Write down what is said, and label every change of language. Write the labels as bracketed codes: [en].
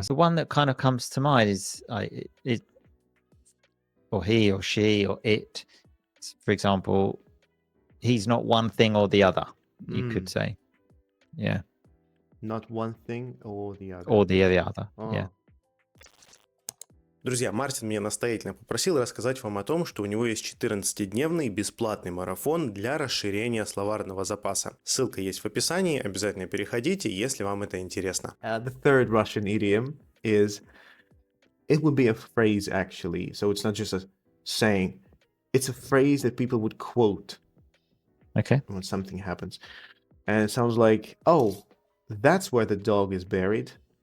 [en] So the one that kind of comes to mind is it or he or she or it. For example, he's not one thing or the other. You could say, yeah, Not one thing or the other. or the other. Yeah. [ru] Друзья, Мартин меня настоятельно попросил рассказать вам о том, что у него есть 14-дневный бесплатный марафон для расширения словарного запаса. Ссылка есть в описании, обязательно переходите, если вам это интересно. [en] The third Russian idiom is, it would be a phrase actually, so it's not just a saying. It's a phrase that people would quote Okay. when something happens. And it sounds like, oh, that's where the dog is buried.